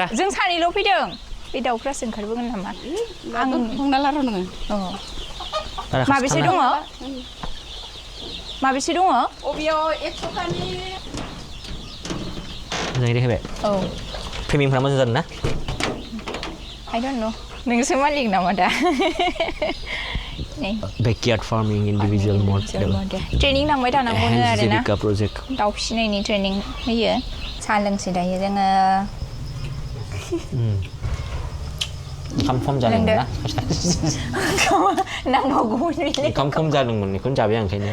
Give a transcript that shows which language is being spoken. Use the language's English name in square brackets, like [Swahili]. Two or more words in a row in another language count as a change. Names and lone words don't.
[Bodo] जों सानैल' फैदों बे दाउफ्रासो ओंखारबोगोन नामा आं बुंना लार' नोङो माबेसे दङ अबेयाव 1 थाखानि मोजाङै देखायबाय औ फ्रेमिंफ्रा मोजां जादों ना [English] I don't know [Bodo] नोंसो मालिक नामा दा [English] Backyard farming individual model [Bodo] ट्रेनिं लांबाय थानांगौनो आरोना project दाउ फिसिनायनि ट्रेनिं होयो साहा लोंसै दायो जोङो ओंखाम खम जादोंमोन ना नांगौमोन ओंखाम खम जादोंमोन बेखौनो जाबाय आं ओंखायनो